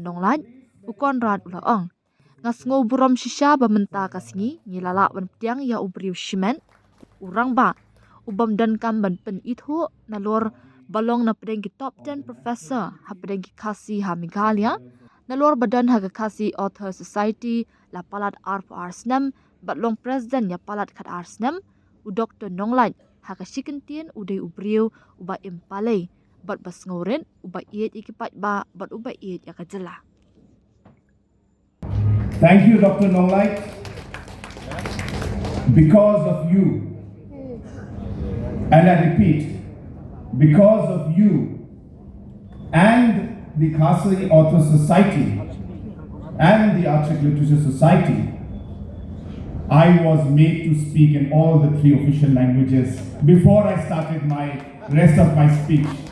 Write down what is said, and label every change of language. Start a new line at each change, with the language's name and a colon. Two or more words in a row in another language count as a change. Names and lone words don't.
Khasi: Nonglait u Conrad ula ong ngas ngo buram shisha ba menta ka singi ngilala ban ptiang ya u briu shimen urang ba ubam dan kam ban pen ithu nalor balong na pedeng ki
English: top 10 professor
Khasi: ha pedeng ki khasi ha Meghalaya nalor badan ha ka Khasi Authors Society la palat ar for arsnam batlong president ya palat khat arsnam u Dr. Nonglait ha ka shikentien u dei ubriu uba impale bat bas ngoren uba iet ikipat ba bat uba iet ya ka jela.
English: Thank you, Dr. Nonglait. Because of you, and I repeat, because of you and the Khasi Authors Society and the Archaic Literature Society, I was made to speak in all the 3 official languages before I started my rest of my speech.